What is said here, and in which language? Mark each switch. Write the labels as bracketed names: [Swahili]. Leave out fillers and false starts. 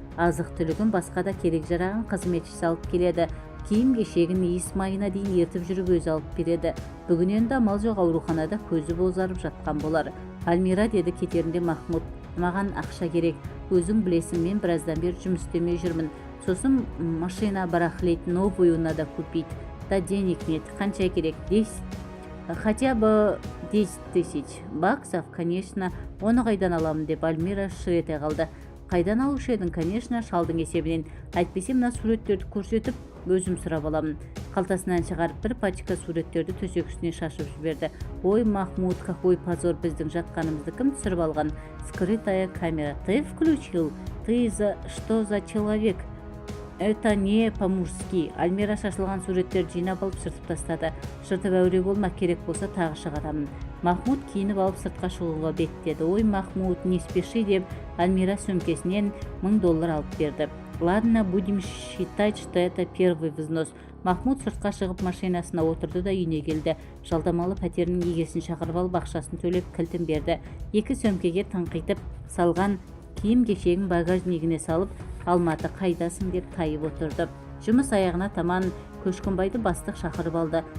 [Kazakh] азық түлігін, басқа да керек жарағын қызметшісі алып келеді. Киім кешегін иіс майына дейін ертіп жүріп өзі алып береді. Бүгін енді амал жоқ, ауруханада көзі бозарып жатқан болар. Альмира, деді кетерінде Махмуд, маған ақша керек. Өзің білесің, мен біраздан бері жұмыс істемей жүрмін. Сосын [Russian] машина барахлить, новую надо купить. Да денег нет. [Kazakh] Қанша керек? [Russian] 10, хотя бы 10 тысяч баксов, конечно. [Kazakh] Оны қайдан аламын, деп Альмира шыр ете қалды. Қайдан алушы едің? [Russian] Конечно, [Kazakh] шалдың есебінен. Әйтпесе мына суреттерді көрсетіп, өзім сұрап аламын. Қалтасынан шығарып бір пачка суреттерді төсек үстіне шашып жіберді. Ой, Махмуд, [Russian] какой позор, [Kazakh] біздің жатқанымызды кім түсіріп алған? [Russian] Скрытая камера. Ты включил? Ты что за человек? Это не по-мужски. [Kazakh] Альмира шашылған суреттерді жинап алып сыртып тастады. Жыртып әуре болма, керек болса тағы шығарамын. Махмуд киініп алып сыртқа шығуға беттеді. Ой, Махмуд, [Russian] не спеши, [Kazakh] деп Альмира сөмкесінен $1000 алып берді. [Russian] Ладно, будем считать, что это первый взнос. [Kazakh] Махмуд сыртқа шығып машинасына отырды да үйіне келді. Жалдамалы пәтерінің егесін шақырып алып ақшасын төлеп кілтін берді. Екі сөмкеге тыңқитып салған киім кешегін багажнигіне салып, Алматы, қайдасың, деп тайып отырды. Жұмыс аяғына таман Көшкінбайды бастық шақырып алды.